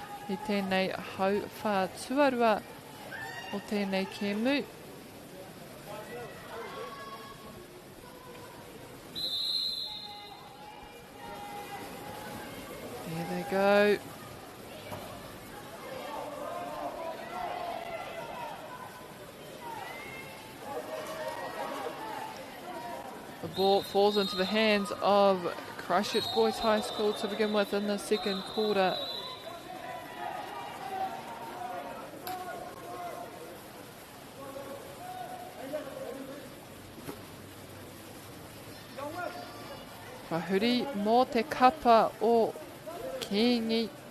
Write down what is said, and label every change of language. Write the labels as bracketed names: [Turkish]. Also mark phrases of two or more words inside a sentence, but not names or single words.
[Māori] I tēnei hau whā tuarua o tēnei kēmu. [English] There they go. The ball falls into the hands of Christchurch Boys High School to begin with in the second quarter. [Māori] Wahuri mō te kapa o Kēngi.